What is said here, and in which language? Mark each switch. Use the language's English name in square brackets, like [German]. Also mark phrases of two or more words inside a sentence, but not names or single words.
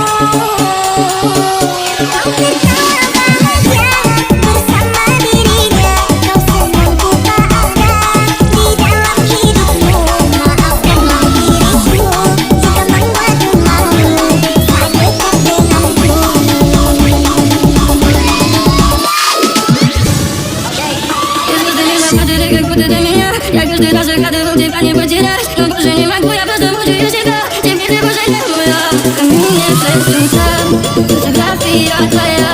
[Indonesian] Kau tertawa bahagia bersama dirinya, kau senang ku tak ada di dalam hidupmu. Maafkanlah diriku jika membuatmu malu, tak dekat denganku. [Russian] Я каждый раз выхожу, тебя не потерять. Но больше не могу, я просто мучаю себя. Теперь ты больше не моя. Ко мне в 6 утра, фотография твоя.